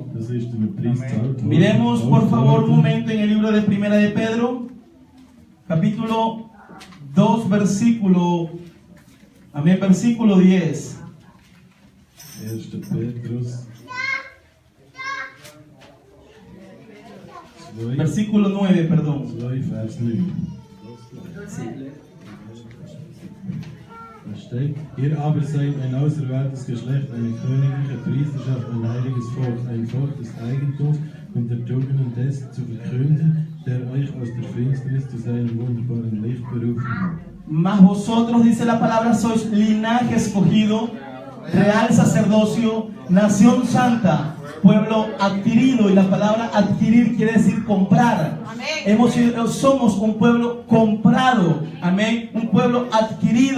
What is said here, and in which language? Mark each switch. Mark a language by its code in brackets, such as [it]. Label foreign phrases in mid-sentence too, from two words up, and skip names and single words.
[es] Miremos por favor un momento en el libro de Primera de Pedro, capítulo 2, versículo 10. Versículo 9, perdón. [de] Ihr aber seid ein auserwähltes Geschlecht, eine königliche Priesterschaft, ein heiliges Volk, ein Volk des Eigentums und der Tugenden des zu verkünden, der euch aus der Finsternis zu seinem wunderbaren Licht berufen hat. [es] Mas vosotros, dice la palabra, sois linaje escogido, real sacerdocio, nación santa, pueblo adquirido. Y la palabra adquirir quiere decir comprar. Somos un pueblo comprado. Amén. Un pueblo adquirido.